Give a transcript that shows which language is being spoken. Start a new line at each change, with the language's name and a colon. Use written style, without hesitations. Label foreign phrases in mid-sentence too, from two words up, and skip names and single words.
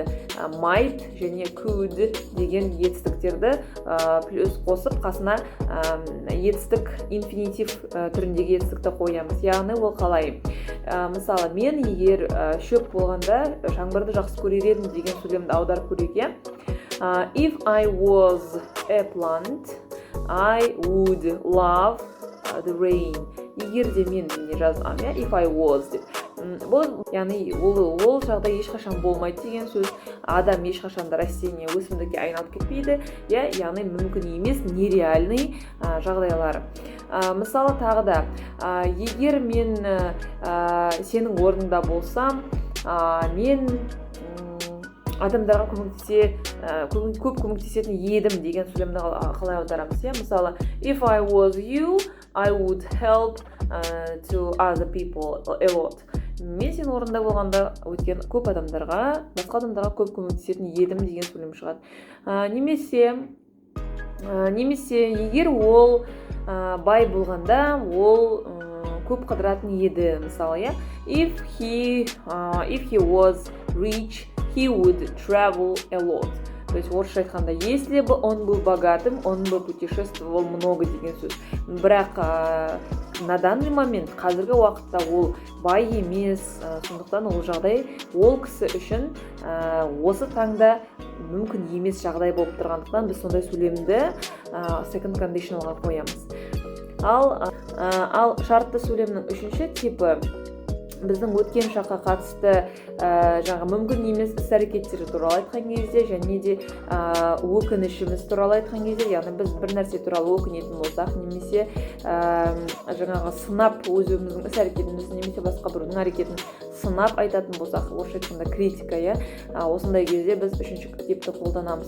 Kazakh: Might және could деген етістіктерді плюс қосып қасына етістік инфинитив түріндегі етістікті қоямыз. Яғни ол қалай? Мысалы, мен егер шөп болғанда жаңбырды жақсы көрер едім деген сөйлемді аударып көрейік.
English: If I was a plant, I would love the rain.
Kazakh: Егер де мен жазғам,
English: if I was деп.
Kazakh: Бұл, яғни ол жағдай ешқашан болмайды деген сөз. Адам ешқашан да растение өсімдікке айналып кетпейді, яғни мүмкін емес, нереальный жағдайлар. Мысалы тағы да, егер мен сенің орныңда болсам, мен адамдарға көп көмектесетін едім деген сөйлемді қалай аударамыз, мысалы,
English: if I was you, I would help to other people a lot.
Kazakh: Мен сен орында болғанда өткен басқа адамдарға көп көмектесетін едім деген сөйлем шығады. Немесе егер ол бай болғанда ол көп қыдыратын еді, мысалы,
English: if he was rich, he would travel a lot.
Russian: То есть
Kazakh: орысша айтқанда,
Russian: если бы он был богатым, он бы путешествовал много
Kazakh: деген сөз.
Russian: Бірақ на данный момент,
Kazakh: қазіргі уақытта ол бай емес, сондықтан ол жағдай ол кісі үшін осы таңда мүмкін емес жағдай болып тұрғандықтан біз сондай сөйлемді
English: second conditionalға
Kazakh: қоямыз. Ал шартты сөйлемнің үшінші типі біздің өткен шаққа қатысты мүмкін емес іс-әрекеттер туралы айтқан кезде және де өкінішіміз туралы айтқан кезде, яғни біз бір нәрсе туралы өкінетін болсақ, немесе сынап өзіміздің іс-әрекетімізді немесе басқа біреудің әрекетін сынап айтатын болсақ, орысша айтқанда критика, осындай кезде біз үшінші типті қолданамыз.